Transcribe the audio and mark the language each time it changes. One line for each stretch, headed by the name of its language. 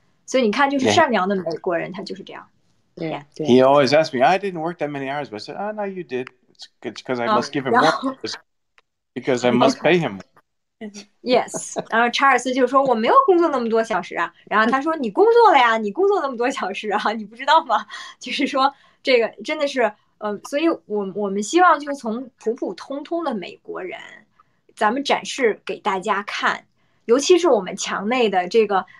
Chinese: 所以你看，就是善良的美国人，他就是这样。
English: Yeah. He always asked me, I didn't work that many hours, but I said, oh, no, you did. It's because I must give him more because I must pay him.
Chinese: Yes， 然后查尔斯就说我没有工作那么多小时啊，然后他说你工作了呀，你工作那么多小时啊，你不知道吗？就是说这个真的是所以我们希望就从普普通通的美国人，咱们展示给大家看。尤其是我们墙内的这个